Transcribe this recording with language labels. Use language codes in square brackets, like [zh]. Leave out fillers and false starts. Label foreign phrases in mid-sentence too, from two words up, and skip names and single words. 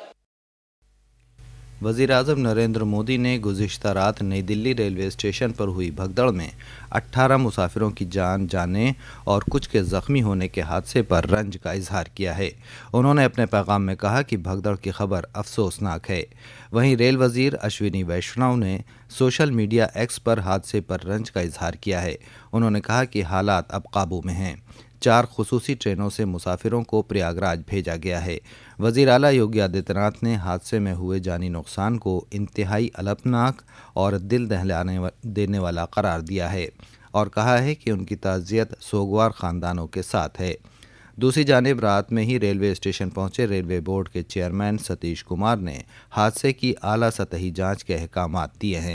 [ur] وزیر اعظم نریندر مودی نے گزشتہ رات نئی دلی ریلوے اسٹیشن پر ہوئی بھگدڑ میں 18 مسافروں کی جان جانے اور کچھ کے زخمی ہونے کے حادثے پر رنج کا اظہار کیا ہے۔ انہوں نے اپنے پیغام میں کہا کہ بھگدڑ کی خبر افسوسناک ہے۔ وہیں ریل وزیر اشونی ویشنو نے سوشل میڈیا ایکس پر حادثے پر رنج کا اظہار کیا ہے۔ انہوں نے کہا کہ حالات اب قابو میں ہیں۔ 4 خصوصی ٹرینوں سے مسافروں کو پریاگراج بھیجا گیا ہے۔ وزیر اعلیٰ یوگی آدتیہ ناتھ نے حادثے میں ہوئے جانی نقصان کو انتہائی الپناک اور دل دہلانے دینے والا قرار دیا ہے اور کہا ہے کہ ان کی تعزیت سوگوار خاندانوں کے ساتھ ہے۔ دوسری جانب رات میں ہی ریلوے اسٹیشن پہنچے ریلوے بورڈ کے چیئرمین ستیش کمار نے حادثے کی اعلیٰ سطحی جانچ کے احکامات دیے ہیں۔